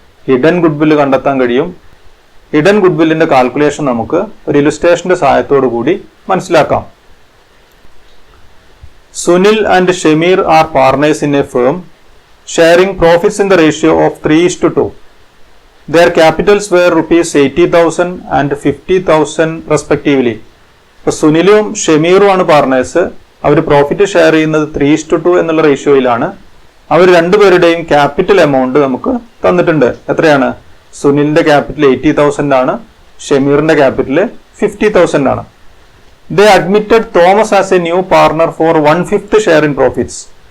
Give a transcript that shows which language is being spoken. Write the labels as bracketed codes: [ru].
[ml] Hidden good വില്ല് കണ്ടെത്താൻ കഴിയും. ഹിഡൻ ഗുഡ് വില്ലിന്റെ കാൽക്കുലേഷൻ നമുക്ക് ഒരു ഇലുസ്ട്രേഷന്റെ സഹായത്തോടു കൂടി മനസ്സിലാക്കാം. [en] Sunil and Shameer are partners in a firm sharing profits in the ratio of 3:2. Their capitals were ₹80,000 and ₹50,000 respectively. [ml] ഇപ്പൊ സുനിലും ഷമീറുമാണ് പാർട്ട്നേഴ്സ്. അവർ പ്രോഫിറ്റ് ഷെയർ ചെയ്യുന്നത് 3:2 എന്നുള്ള റേഷ്യോയിലാണ്. അവർ രണ്ടുപേരുടെയും ക്യാപിറ്റൽ എമൗണ്ട് നമുക്ക് തന്നിട്ടുണ്ട്. എത്രയാണ്? സുനിലിന്റെ ക്യാപിറ്റൽ 80,000 ആണ്, ഷമീറിന്റെ ക്യാപിറ്റൽ 50,000 ആണ്. [en] They admitted Thomas as a new partner for 1/5 share in profits.